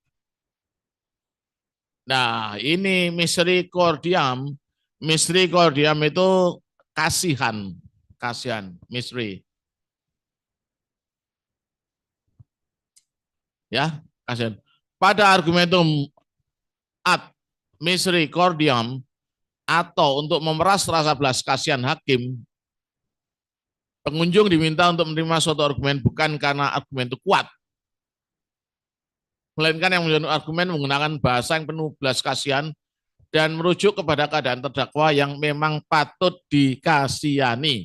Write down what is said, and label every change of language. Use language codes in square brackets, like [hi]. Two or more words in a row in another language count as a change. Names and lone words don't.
[id] Nah, ini misericordiam. Misericordiam itu kasihan, kasihan, misri, ya, kasihan. Pada [la] argumentum ad misericordiam [id] atau untuk memeras rasa belas kasihan hakim, pengunjung diminta untuk menerima suatu argumen bukan karena argumen itu kuat, melainkan yang menjadi argumen menggunakan bahasa yang penuh belas kasihan dan merujuk kepada keadaan terdakwa yang memang patut dikasihani.